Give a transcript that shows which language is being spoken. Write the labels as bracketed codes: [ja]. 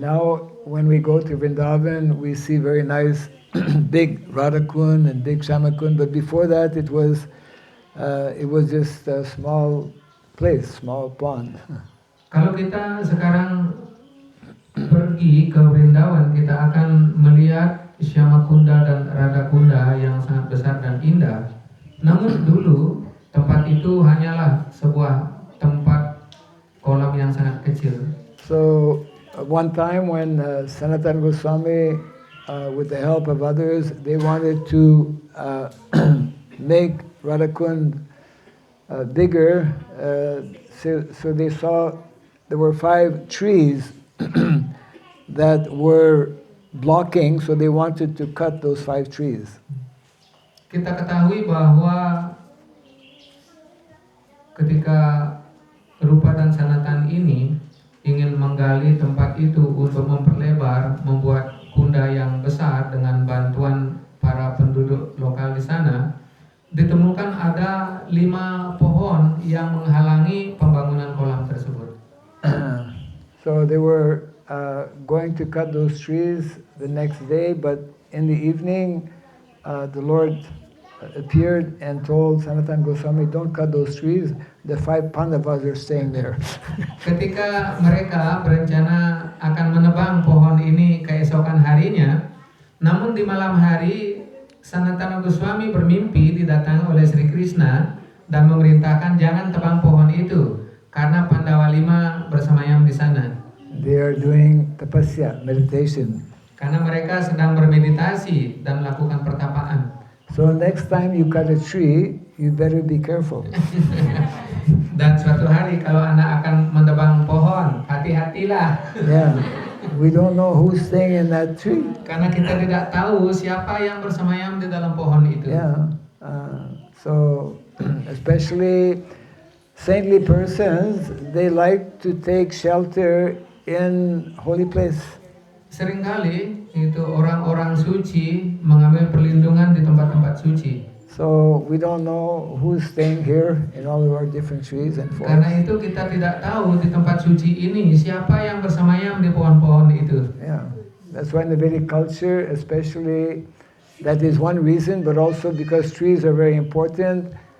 [en] Now, when we go to Vrindavan, we see very nice big Radhakund and big Shyamakund. But before that, it was just a small place, small pond. [id] Kalau kita sekarang pergi ke Vrindavan, kita akan melihat Shyamakunda dan Radhakunda yang sangat besar dan indah. Namun dulu tempat itu hanyalah sebuah tempat kolam yang sangat kecil. [en] So one time when Sanatan Goswami, with the help of others, they wanted to make Radhakund bigger. So they saw there were 5 trees that were blocking, so they wanted to cut those 5 trees. [id] Kita ketahui bahwa ketika Rupa dan Sanatan ini ingin menggali tempat itu untuk memperlebar, membuat kunda yang besar dengan bantuan para penduduk lokal di sana, ditemukan ada 5 pohon yang menghalangi pembangunan kolam tersebut. [en] So they were going to cut those trees the next day, but in the evening, the Lord appeared and told Sanatan Goswami, don't cut those trees, the 5 Pandavas are staying there. [id] Ketika mereka berencana akan menebang pohon ini keesokan harinya, namun di malam hari Sanatana Goswami bermimpi didatangi oleh Sri Krishna dan memerintahkan jangan tebang pohon itu karena Pandawa 5 bersemayam di sana. [en] They are doing tapasya, meditation. [id] Karena mereka sedang bermeditasi dan melakukan pertapaan. [en] So next time you cut a tree, you better be careful. [id] Dan suatu hari kalau Anda akan menebang pohon, hati-hatilah. [en] Yeah, we don't know who's staying in that tree. [id] Karena kita tidak tahu siapa yang bersemayam di dalam pohon itu. [en] Yeah, so especially saintly persons, they like to take shelter in holy place. [id] Seringkali itu orang-orang suci mengambil perlindungan di tempat-tempat suci. [en] So we don't know who's staying here in all of our different trees and forests. [id] Karena itu kita tidak tahu di tempat suci ini siapa yang bersemayam di pohon-pohon itu. [en] Yeah, that's why in the Vedic culture, especially, that is one reason, but also because trees are very important.